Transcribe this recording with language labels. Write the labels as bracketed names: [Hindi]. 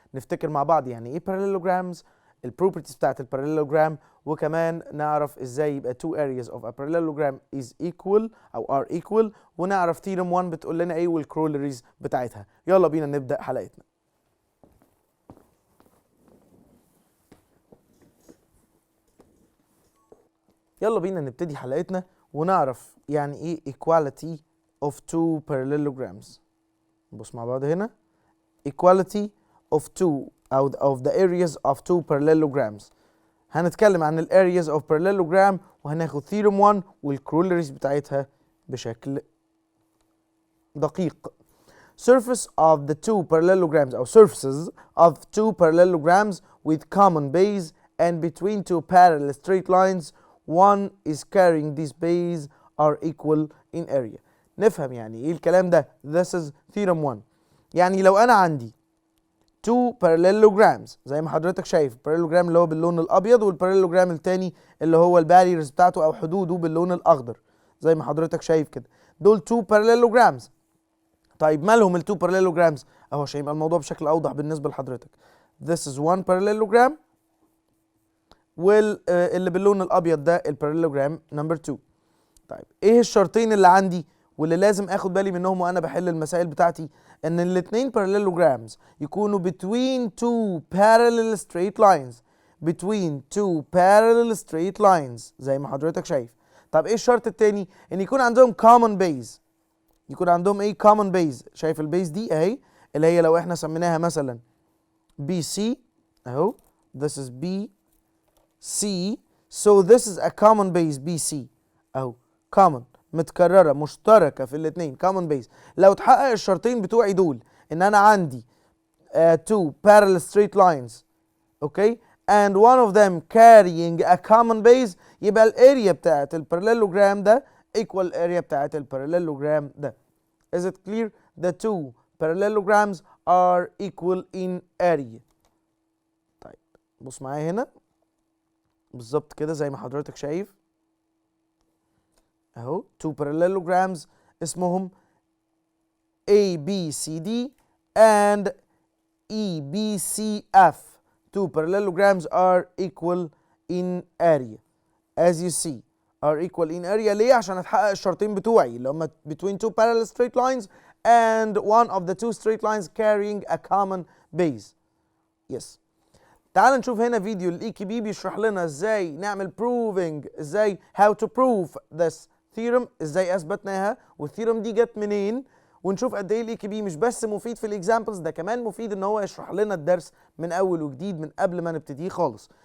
[Arabic] نفتكر مع بعض يعني ايه parallelograms، البروبرتيز بتاعت الباراليلوجرام، وكمان نعرف ازاي يبقى [English] two areas of a parallelogram is equal [Arabic] او are equal، ونعرف theorem 1 بتقول لنا ايه والكرولريز بتاعتها. يلا بينا نبدأ حلقتنا. يلا بينا نبتدي حلقتنا ونعرف يعني ايه [English] equality of two parallelograms. [Arabic] نبص مع بعض هنا. [English] equality of two of the areas of two parallelograms. [Arabic] هنتكلم عن ال [English] areas of parallelogram [Arabic] وهناخد theorem 1 والكرولريز بتاعتها بشكل دقيق. [English] Surface of the two parallelograms أو surfaces of two parallelograms with common base and between two parallel straight lines one is carrying this base are equal in area. [Arabic] نفهم يعني ايه الكلام ده. [English] This is theorem 1. [Arabic] يعني لو انا عندي two parallelograms زي ما حضرتك شايف، parallelogram اللي هو باللون الابيض والباراليلوجرام التاني اللي هو الباريرز بتاعته او حدوده باللون الاخضر زي ما حضرتك شايف كده، دول two parallelograms. طيب مالهم التو parallelograms اهو عشان يبقى الموضوع بشكل اوضح بالنسبه لحضرتك. [English] This is one parallelogram [Arabic] واللي باللون الابيض ده الباراليلوجرام نمبر 2. طيب ايه الشرطين اللي عندي واللي لازم اخد بالي منهم وانا بحل المسائل بتاعتي؟ ان الاثنين parallelograms يكونوا [English] between two parallel straight lines. between two parallel straight lines [Arabic] زي ما حضرتك شايف. طب ايه الشرط التاني؟ ان يكون عندهم common base. يكون عندهم ايه common base؟ شايف البيز دي اهي اللي هي لو احنا سميناها مثلا BC اهو. [English] this is BC so this is a common base BC اهو common [Arabic] متكررة مشتركة في الاثنين [English] common base. [Arabic] لو تحقق الشرطين بتوعي دول ان انا عندي [English] two parallel straight lines okay and one of them carrying a common base [Arabic] يبقى الاريا بتاعت الباراليلوجرام ده equal area بتاعت الباراليلوجرام ده. [English] Is it clear? The two parallelograms are equal in area. [Arabic] طيب بص معايا هنا بالظبط كده زي ما حضرتك شايف اهو two parallelograms اسمهم ABCD and EBCF. [English] Two parallelograms are equal in area as you see are equal in area. [Arabic] ليه؟ عشان اتحقق الشرطين بتوعي اللي هم [English] between two parallel straight lines and one of the two straight lines carrying a common base. Yes. [Arabic] تعال نشوف هنا فيديو الاي كي بي بيشرح لنا ازاي نعمل proving، ازاي [English] how to prove this theorem، [Arabic] ازاي اثبتناها والثيرم دي جت منين، ونشوف قد ايه الاي كي بي مش بس مفيد في الاكزامبلز، ده كمان مفيد ان هو يشرح لنا الدرس من اول وجديد من قبل ما نبتديه خالص.